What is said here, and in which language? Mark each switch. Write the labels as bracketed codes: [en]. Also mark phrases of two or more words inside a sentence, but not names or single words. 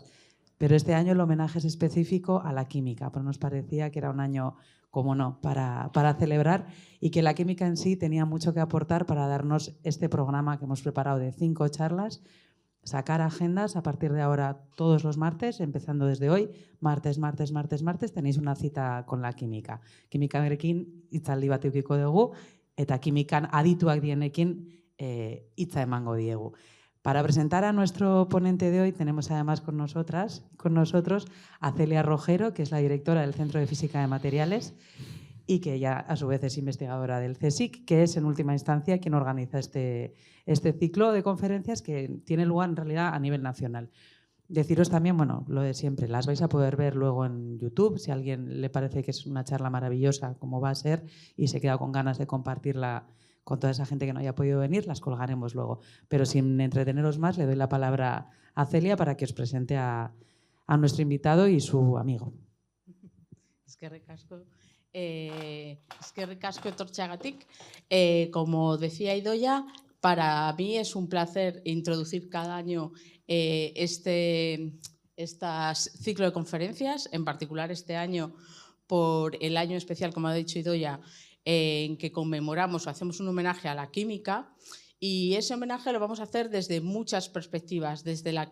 [es] Pero este año el homenaje es específico a la química, pero nos parecía que era un año, como no, para celebrar y que la química en sí tenía mucho que aportar para darnos este programa que hemos preparado de 5 charlas, sacar agendas a partir de ahora todos los martes, empezando desde hoy, martes, tenéis una cita con la química. [eu] Kimikarekin hitzaldi bat edukiko dugu, eta kimikan adituak dienekin hitza emango diegu. [es] Para presentar a nuestro ponente de hoy tenemos además con nosotros a Celia Rojero, que es la directora del Centro de Física de Materiales y que ella a su vez es investigadora del CSIC, que es en última instancia quien organiza este ciclo de conferencias que tiene lugar en realidad a nivel nacional. Deciros también, bueno, lo de siempre, las vais a poder ver luego en YouTube, si a alguien le parece que es una charla maravillosa, como va a ser, y se queda con ganas de compartirla con toda esa gente que no haya podido venir, las colgaremos luego. Pero sin entreteneros más, le doy la palabra a Celia para que os presente a nuestro invitado y su amigo. [eu] Eskerrik asko etortzeagatik. [es] Como decía Idoia, para mí es un placer introducir cada año este ciclo de conferencias, en particular este año por el año especial, como ha dicho Idoia, en que conmemoramos o hacemos un homenaje a la química, y ese homenaje lo vamos a hacer desde muchas perspectivas, desde la